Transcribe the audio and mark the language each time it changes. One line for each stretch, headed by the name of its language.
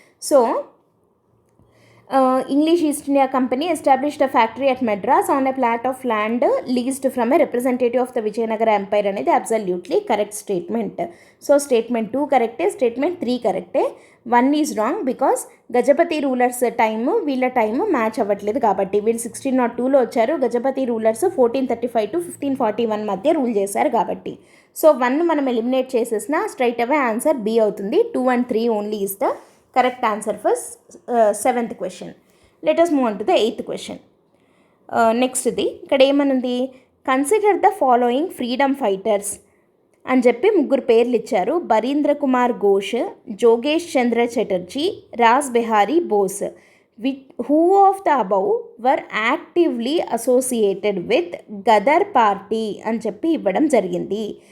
English: so English East India Company established a factory at Madras on a plot of land leased from a representative of the Vijayanagara Empire
Telugu: అనేది
English: absolutely correct statement. So statement 2 correct, statement 3 correct. 1 is wrong because Gajapati rulers time
Telugu: వీళ్ళ time match అవ్వట్లేదు కాబట్టి. వీళ్ళు 1602లో వచ్చారు, Gajapati rulers 1435 to 1541 మధ్య rule చేశారు కాబట్టి. So 1 మనం ఎలిమినేట్ చేసేసిన స్ట్రైట్ అవే ఆన్సర్ B అవుతుంది.
English: 2 and 3 only is the correct answer for 7th question. Let us move on to the 8th question. Next
Telugu: ఇక్కడ ఏమనుంది?
English: consider the following freedom fighters
Telugu: అని చెప్పి 3 పేర్లు ఇచ్చారు.
English: బరీంద్ర Kumar Ghosh, జోగేష్ Chandra Chatterjee, Ross Bihari Bose. Who of the above were actively associated with Gaddar party
Telugu: అని చెప్పి ఇవ్వడం జరిగింది.